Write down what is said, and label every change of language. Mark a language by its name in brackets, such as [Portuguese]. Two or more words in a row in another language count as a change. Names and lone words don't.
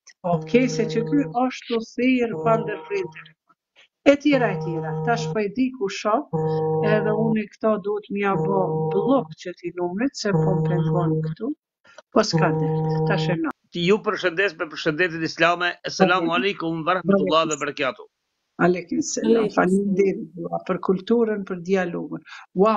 [Albanian] Okej, se që ky është të thirë pa ndërprim telefon. E tjera. Tash po e di ku shoh, edhe unë këto duhet m'ja bë blok që ti numrit, se po më pengon këtu. Po s'ka dert, tash e na. Ju përshëndes me përshëndetjet islame. [Arabic] السلام عليكم ورحمة الله وبركاته. عليكم السلام. [Albanian] Faleminderit për kulturën, për dialogun. Wow.